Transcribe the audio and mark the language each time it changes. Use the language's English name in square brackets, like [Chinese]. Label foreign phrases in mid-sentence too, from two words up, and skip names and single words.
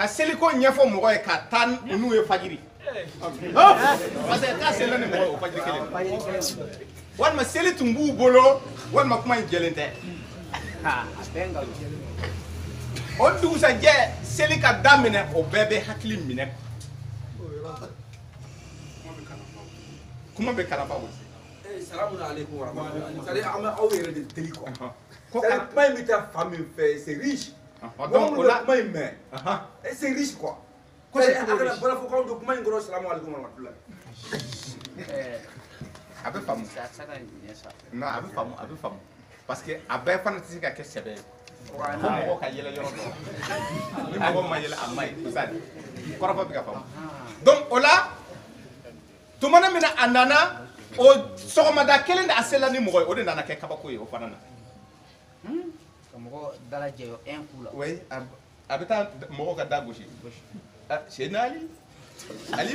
[Bambara] seliko ɲɛfɔ mɔgɔ ye ka taa n'u ye fajiri [French] parce que [Bambara] k'a selila ni mɔgɔ ye o fajiri kelen walima seli tun b'u bolo walima kuma in jɛlen tɛ o dugusajɛ seli ka daminɛ o bɛɛ bɛ hakili minɛ kuma bɛ kalanba bolo. [Arabic] السلام عليكم ورحمة الله. [Bambara] C'est-à-dire an bɛ aw yɛrɛ de deli quoi. C'est-à-dire kuma in bɛ taa fan min fɛ [French] c'est riche. [Bambara] donc o la kuma in mɛn [French] c'est riche quoi. [Bambara] C'est-à-dire a kana bala fɔ k'anw don kuma in kɔrɔ [Arabic] السلام عليكم ورحمة الله. [Bambara] a bɛ faamu non a bɛ faamu [French] parce que [Bambara] a bɛɛ fana tɛ se ka kɛ sɛbɛ ye fo mɔgɔw ka yɛlɛ yɔrɔ dɔ ni mɔgɔ ma yɛlɛ a ma ɲi [French] c'est ça [Bambara] kɔrɔfɔ bɛ ka faamu donc o la tumana min na a nana o sɔgɔmada kelen de a sela ni mɔgɔ ye o de nana kɛ kabako ye o fana na ka mɔgɔ dalajɛ 1 coup la oui a bɛ taa mɔgɔw ka da gosi Seydina Ali